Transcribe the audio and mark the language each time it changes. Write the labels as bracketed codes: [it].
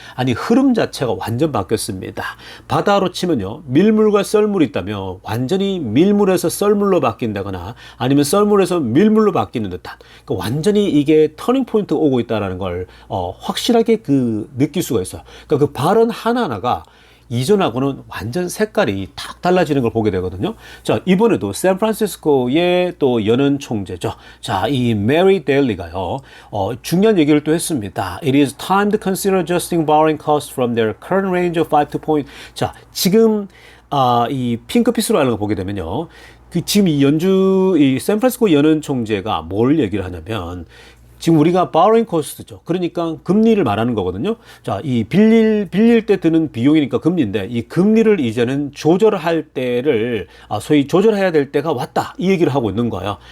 [ko] 아니, 흐름 자체가 완전 바뀌었습니다. 바다로 치면요, 밀물과 썰물이 있다면 완전히 밀물에서 썰물로 바뀐다거나 아니면 썰물에서 밀물로 바뀌는 듯한, 그러니까 완전히 이게 터닝 포인트 오고 있다는 걸 확실하게 느낄 수가 있어요. 그러니까 그 발언 하나하나가 이전하고는 완전 색깔이 탁 달라지는 걸 보게 되거든요. 자, 이번에도 샌프란시스코의 또 연은 총재죠. 자, 이 메리 데일리가요, 중요한 얘기를 또 했습니다. [en] It is time to consider adjusting borrowing costs from their current range of 5 to point. [ko] 자, 지금 이 핑크빛으로 하는 거 보게 되면요, 지금 이 샌프란시스코 연은 총재가 뭘 얘기를 하냐면, 지금 우리가 borrowing cost죠. 그러니까 금리를 말하는 거거든요. 자, 이 빌릴 때 드는 비용이니까 금리인데, 이 금리를 이제는 조절할 때를, 소위 조절해야 될 때가 왔다, 이 얘기를 하고 있는 거예요.